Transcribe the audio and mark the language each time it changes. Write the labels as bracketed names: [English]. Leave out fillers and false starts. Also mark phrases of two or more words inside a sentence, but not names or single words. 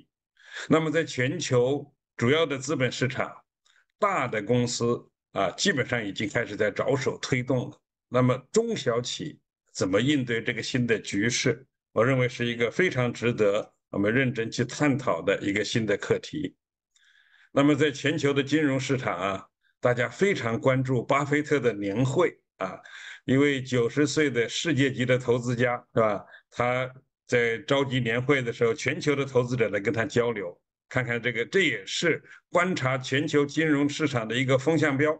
[Chinese] 那麼在全球主要的資本市場，大的公司啊，基本上已經開始在着手推動了。那麼中小企怎麼應對這個新的局勢？我認為是一個非常值得我們認真去探討的一個新的課題。那麼在全球的金融市場啊，大家非常關注巴菲特的年會啊，一位90歲的世界級的投資家，是吧？他在召集年会的时候，全球的投资者来跟他交流，看看这也是观察全球金融市场的一个风向标。